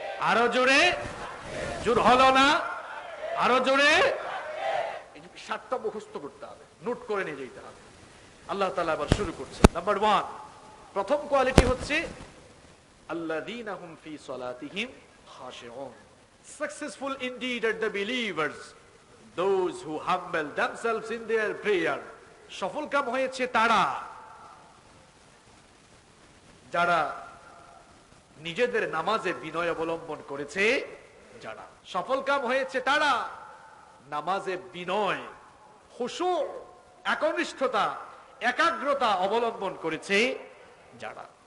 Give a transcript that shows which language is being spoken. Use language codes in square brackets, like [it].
[bn] আরো জোরে, জোর হলো না, আরো জোরে। 7টা মুখস্থ করতে হবে, নোট করে নিয়ে যেতে হবে। আল্লাহ তাআলা আবার শুরু করছেন। নাম্বার 1, প্রথম কোয়ালিটি হচ্ছে [ar] আল্লাযীনা হুম ফি সালাতিহিম খাশিউন। [en] Successful indeed are the believers, those who humble themselves in their prayer. [bn] সফল কাম হয়েছে তারা যারা নিজেদের নামাজে বিনয় অবলম্বন করেছে, যারা সফল কাম হয়েছে, তারা নামাজে বিনয়, খুশু, একনিষ্ঠতা, একাগ্রতা অবলম্বন করেছে যারা।